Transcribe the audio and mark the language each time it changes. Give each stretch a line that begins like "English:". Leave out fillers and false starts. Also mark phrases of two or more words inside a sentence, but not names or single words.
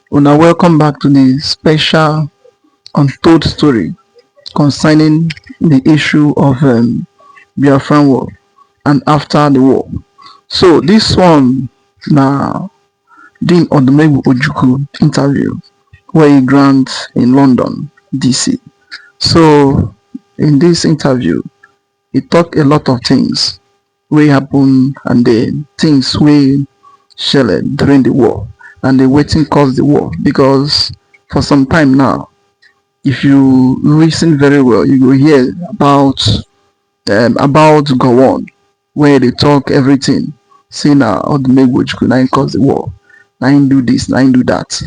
Nigerian Pidgin: Una welcome back to the special Untold story concerning the issue of Biafran war and after the war. So this one na Dean Odumegwu Ojukwu interview where he grant in London, DC. So in this interview, he talk a lot of things wey happen and the things wey shele during the war and the wetin cause the war, because for some time now, if you listen very well, you go hear about gowon, where they talk everything, say na Odumegwu Ojukwu na him cause the war, na him do this, na him do that.